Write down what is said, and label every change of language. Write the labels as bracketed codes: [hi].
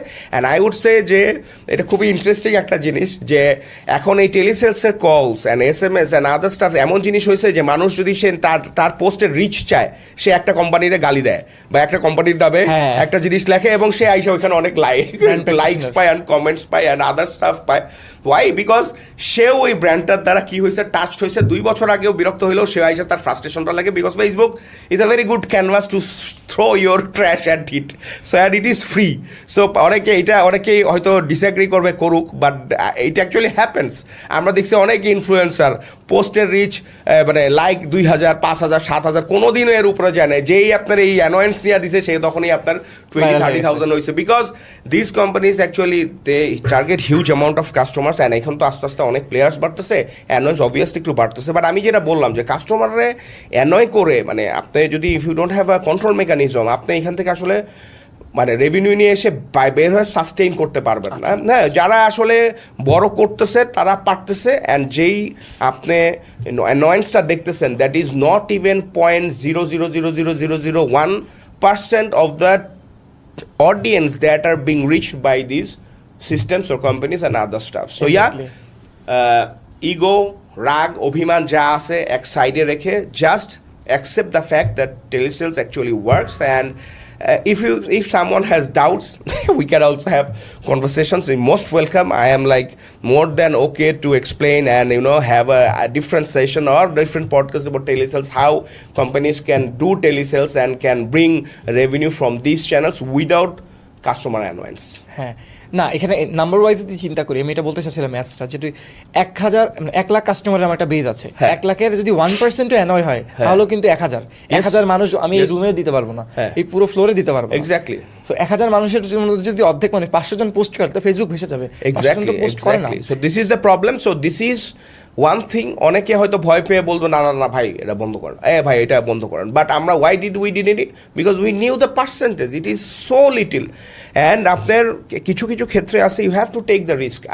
[bn] And I would say যে এটা খুবই ইন্টারেস্টিং একটা জিনিস যে এখন এই টেলিসেলসের কলস and SMS and other staff এমন জিনিস হয়েছে যে মানুষ যদি সে তার পোস্টের রিচ চায়, সে একটা কোম্পানিরে গালি দেয় বা একটা কোম্পানির দাবে একটা জিনিস লেখে, এবং সে আইসা ওইখানে অনেক লাইকস পায় অ্যান্ড কমেন্টস পায় অ্যান্ড আদার স্টাফ পায়। ওয়াই? বিকজ সেও ওই ব্র্যান্ডটার দ্বারা কী হয়েছে, টাচড হয়েছে। 2 বছর আগেও বিরক্ত হইলেও সে আইসা তার ফ্রাস্ট্রেশনটা লাগে, because [en] Facebook is a very good canvas to throw your trash at it. So and it is free. [bn] So অনেকেই হয়তো ডিসএগ্রি করবে, করুক, বাট [en] it actually happens. [bn] আমরা দেখছি অনেক ইনফ্লুয়েন্সার পোস্টের রিচ মানে লাইক 2000, 5000, 7000 কোনো দিনও এর উপরে যায় না। যেই আপনার এই অ্যানোয়েন্স নিয়ে দিছে, সেই তখনই আপনার 20-30,000 হয়েছে, [en] Because this companies actually they target huge amount of customers. [bn] And এখন তো আস্তে আস্তে অনেক প্লেয়ার্স বাড়তেছে, অ্যানোয়েন্স অবভিয়াসলি একটু বাড়তেছে। বাট আমি যেটা বললাম যে কাস্টমাররে অ্যানয় করে, মানে আপনি যদি [en] if you don't have a control mechanism, [bn] আপনি এখান থেকে আসলে মানে রেভিনিউ নিয়ে এসে বের হয়ে সাস্টেইন করতে পারবেন না। হ্যাঁ, যারা আসলে বড় করতেছে তারা পারতেছে, অ্যান্ড যেই আপনি অ্যানোয়েন্সটা দেখতেছেন, [en] That is not even 0.0000001% of the audience that are being reached by these systems or companies and other stuff. So Exactly. ego, [bn] rag, অভিমান যা আছে এক সাইডে রেখে [en] just accept the fact that telesales actually works, and if someone has doubts we can also have conversations. You're most welcome. I am like more than okay to explain and have a different session or different podcast about telesales, how companies can do telesales and can bring revenue from these channels without customer annoyance. [bn] হ্যাঁ, না এখানে number wise যদি চিন্তা করি, আমি এটা বলতে চাচ্ছিলাম ম্যাথসটা, যেটি 1,000 কাস্টমারের আমার একটা বেজ আছে, হ্যাঁ। 1,00,000-এর যদি 1%ও অ্যানয় হয় তাহলেও কিন্তু 1,000 মানুষ আমি এই [en] Yes. [bn] রুমে দিতে পারবো না, হ্যাঁ। এই পুরো ফ্লোরে দিতে পারবো না। [en] Exactly. [bn] সো 1,000 মানুষের মধ্যে যদি অর্ধেক মানে 500 জন পোস্ট করে তো ফেসবুক ভেসে যাবে। 500 জন তো পোস্ট করে না। [en] Exactly. So this is the problem. So this is one thing. [bn] অনেকে হয়তো ভয় পেয়ে বলতো না না না ভাই এটা বন্ধ করেন, ভাই এটা বন্ধ করেন, বাট আমরা [en] why did we did it? Because we knew the percentage. It is so little. And [bn] আপনার কিছু কিছু ক্ষেত্রে আছে [en] you have to take the risk.